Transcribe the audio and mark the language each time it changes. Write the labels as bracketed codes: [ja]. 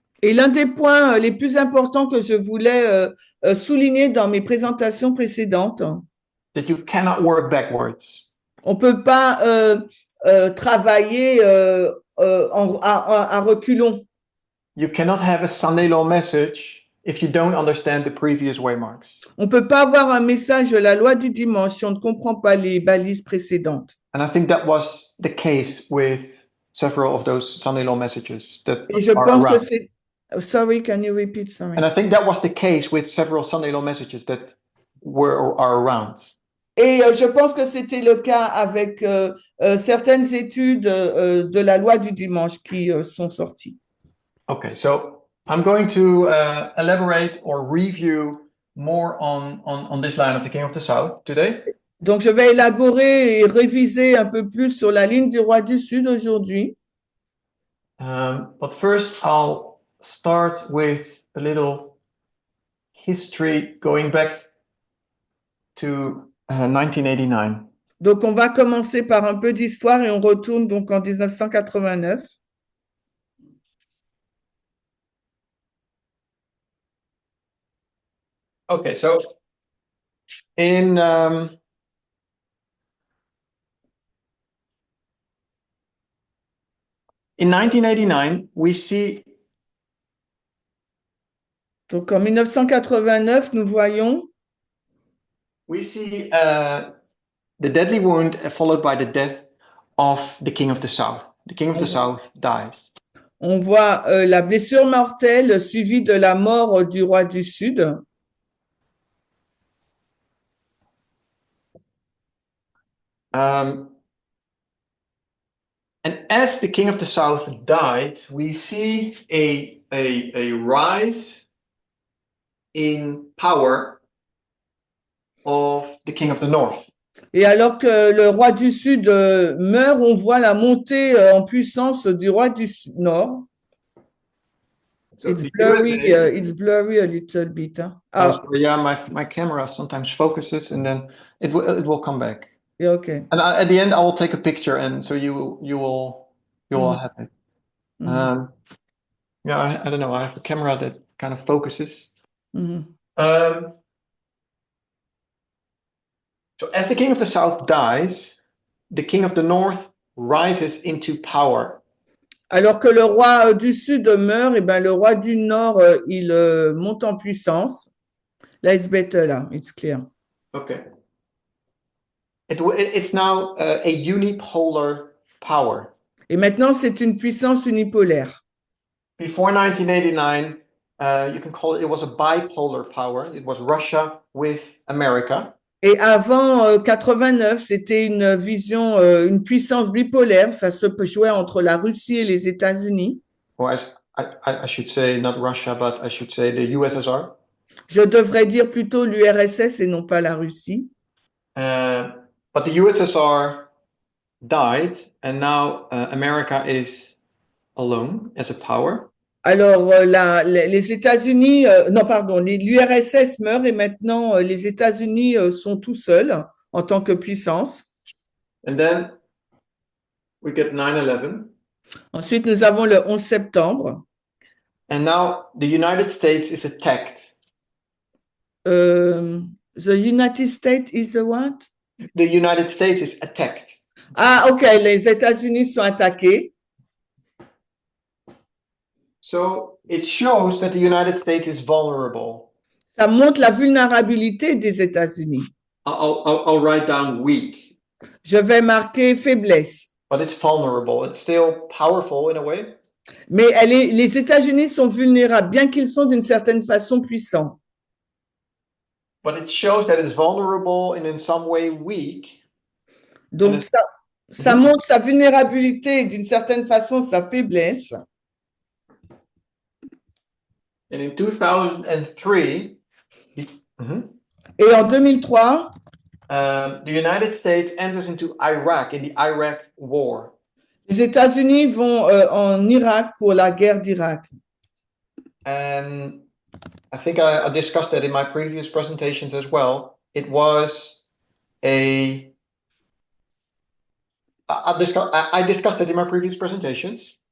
[fr] Et l'un des points les plus importants que je voulais souligner dans mes présentations précédentes, [en] That you cannot work backwards. [fr] On peut pas travailler à reculons. [en] You cannot have a Sunday law message if you don't understand the previous waymarks. [fr] On peut pas avoir un message de la loi du dimanche si on ne comprend pas les balises précédentes. [en] And I think that was the case with several of those Sunday law messages that [fr] Et je [en] are [fr] pense [en] around. [fr] que c'est. [en] Sorry, can you repeat? Sorry. And I think that was the case with several Sunday law messages that are around. [fr] Et je pense que c'était le cas avec certaines études de la loi du dimanche qui sont sorties. [en] Okay, so I'm going to elaborate or review more on this line of the King of the South today. [fr] Donc, je vais élaborer et réviser un peu plus sur la ligne du roi du Sud aujourd'hui. [en] But first, I'll start with a little history going back to 1989. [fr] Donc, on va commencer par un peu d'histoire et on retourne donc en 1989. [en] Okay, so in 1989, we see. [fr] Donc, en 1989, nous voyons. [en] We see the deadly wound followed by the death of the King of the South. The King of the South dies. [fr] On voit la blessure mortelle suivie de la mort du roi du Sud. [en] And as the King of the South died, we see a rise in power of the King of the North. [fr] Et alors que le roi du Sud meurt, on voit la montée en puissance du roi du Nord. [en] So it's blurry a little bit. Huh? Yeah, my camera sometimes focuses and then it will come back. Yeah, okay. And at the end, I will take a picture, and so you will have it. Yeah, I don't know. I have a camera that kind of focuses. So as the King of the South dies, the King of the North rises into power. [fr] Alors que le roi du Sud meurt, et ben le roi du Nord il monte en puissance. [en] Là, it's better. Là, it's clear. Okay. It's now a unipolar power. [fr] Et maintenant, c'est une puissance unipolaire. [en] Before 1989, you can call it was a bipolar power. It was Russia with America. [fr] Et avant 89, c'était une vision, une puissance bipolaire. Ça se jouait entre la Russie et les États-Unis. [en] Well, I should say not Russia, but I should say the USSR. [fr] Je devrais dire plutôt l'URSS et non pas la Russie. [en] But the USSR died, and now America is alone as a power. [fr] Alors, les États-Unis, non, pardon, l'URSS meurt et maintenant les États-Unis sont tout seuls en tant que puissance. [en] And then we get 9/11. [fr] Ensuite, nous avons le 11 septembre. [en] And now the United States is attacked. The United States is a what? The United States is attacked. [fr] Ah, ok, les États-Unis sont attaqués. [en] So it shows that the United States is vulnerable. [fr] Ça montre la vulnérabilité des États-Unis. [en] I'll write down weak, [fr] Je vais marquer faiblesse. [en] but it's vulnerable. It's still powerful in a way. [fr] Mais les États-Unis sont vulnérables, bien qu'ils sont d'une certaine façon puissants. [en] But it shows that it's vulnerable and in some way weak. [fr] Donc, ça montre sa vulnérabilité et d'une certaine façon sa faiblesse. [en] And in 2003, [fr] Et en 2003, [en] the United States enters into Iraq in the Iraq War. [fr] les États-Unis vont en Irak pour la guerre d'Irak. [en] And I think I discussed that in my previous presentations as well. It was I discussed it in my previous presentations.